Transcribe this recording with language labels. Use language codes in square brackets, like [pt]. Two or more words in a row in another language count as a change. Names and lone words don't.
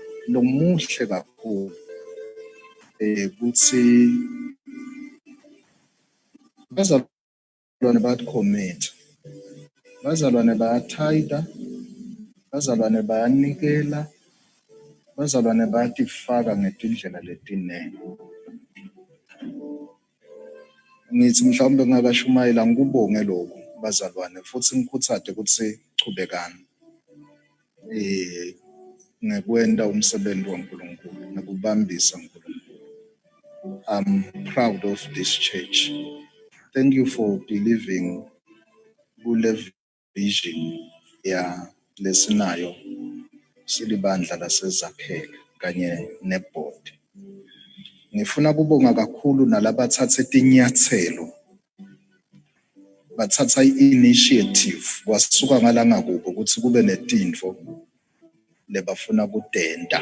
[ss] lomuhle kakhulu ukuthi bazalwane bayacommit, bazalwane bayathayida, bazalwane bayanikela, bazalwane bayatifaka ngetindlela letinene. Ngithi mhlawumbe ngingakashumayela ngikubonge lokhu bazalwane futhi ngikhuthade ukuthi chubekani ngekwenta umsebenzi waNkulunkulu nekubambisa uNkulunkulu. [en] I'm proud of this church. Thank you for believing [ss] kule vision lesinayo silibandla laseZakhele kanye neboard. Ngifuna kubonga kakhulu nalabathathe tinyathelo, bathatha i-initiative kwasuka ngalanga kubo ukuthi kube netinto lebafuna kudenda.